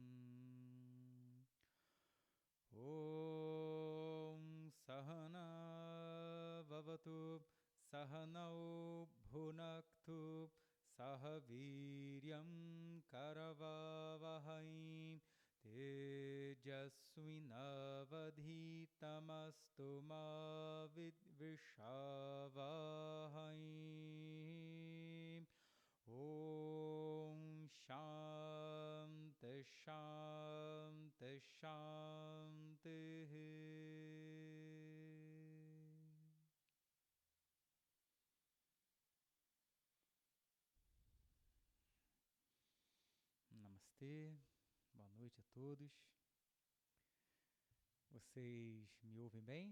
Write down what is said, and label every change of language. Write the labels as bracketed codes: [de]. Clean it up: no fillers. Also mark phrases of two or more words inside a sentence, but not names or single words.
[sa] ॐ सहना ववतु सहनौ भुनक्तु सहवीर्यं करवावहै तेजस्विनावधीतमस्तु मा विद्विषावहै. ॐ शान्तिः शान्तिः शान्तिः. [pt] Namastê, boa noite a todos. Vocês me ouvem bem?